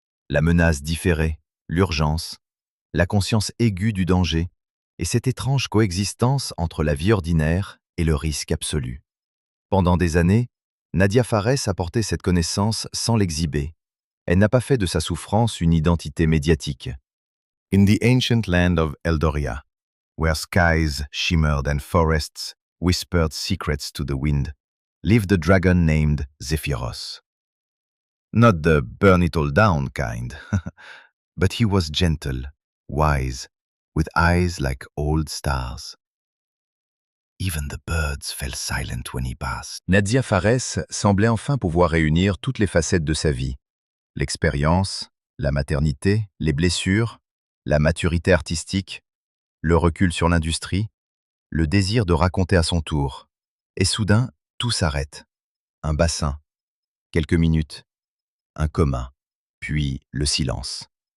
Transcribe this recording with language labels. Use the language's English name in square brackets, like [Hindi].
[French] La menace différée, l'urgence, la conscience aiguë du danger, et cette étrange coexistence entre la vie ordinaire et le risque absolu. Pendant des années, Nadia Fares a porté cette connaissance sans l'exhiber. Elle n'a pas fait de sa souffrance une identité médiatique. [English] In the ancient land of Eldoria, where skies shimmered and forests whispered secrets to the wind, lived a dragon named Zephyros. Not the burn it all down kind, but he was gentle, wise, with eyes like old stars. Even the birds fell silent when he passed. [French] Nadia Fares semblait enfin pouvoir réunir toutes les facettes de sa vie. L'expérience, la maternité, les blessures, la maturité artistique, le recul sur l'industrie, le désir de raconter à son tour. Et soudain, tout s'arrête. Un bassin, quelques minutes, un coma, puis le silence.